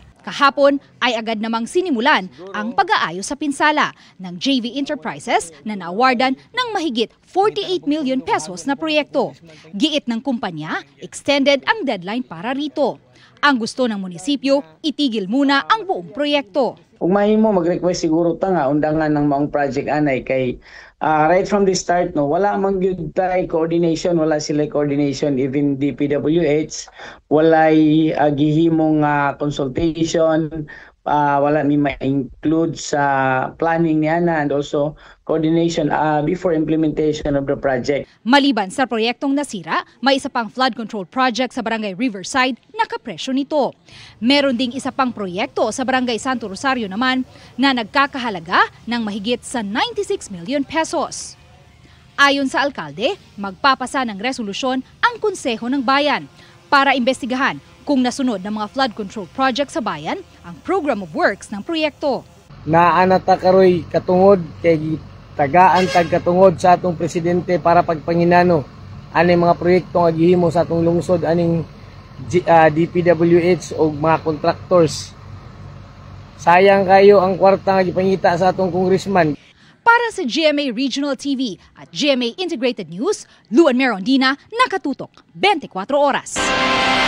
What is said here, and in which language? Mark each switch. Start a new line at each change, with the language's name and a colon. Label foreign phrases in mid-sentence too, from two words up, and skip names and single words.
Filipino: Kahapon ay agad namang sinimulan ang pag-aayos sa pinsala ng JV Enterprises na naawardan ng mahigit 48
English: million pesos
Filipino: na proyekto. Giit ng kumpanya, extended ang deadline para rito. Ang gusto ng munisipyo, itigil muna ang buong proyekto.
Cebuano: Kung mahimo mag-request siguro ta nga undangan ng maong project anay kay
English: right from the start
Cebuano: no wala man gyud tay coordination, wala sila coordination, even DPWH wala gihimong consultation, wala mi ma-include sa planning niya na
English: and also coordination before implementation of the project.
Filipino: Maliban sa proyektong nasira, may isa pang
English: flood control project
Filipino: sa Barangay Riverside na kapresyo nito. Meron ding isa pang proyekto sa Barangay Santo Rosario naman na nagkakahalaga ng mahigit sa 96
English: million pesos.
Filipino: Ayon sa alkalde, magpapasa ng resolusyon ang Konseho ng Bayan para imbestigahan kung nasunod ng mga
English: flood control project
Filipino: sa bayan ang
English: program of works
Filipino: ng proyekto.
Cebuano: Naanata karoy katungod kay tagaan tag katungod sa atong presidente para pagpanginano aning mga proyekto nga gihimo sa atong lungsod aning DPWH o mga contractors. Sayang kayo ang kwarta nga gipangita sa atong congressman.
Filipino: Para sa GMA Regional TV at GMA Integrated News, Luan May Rondina, nakatutok 24 oras.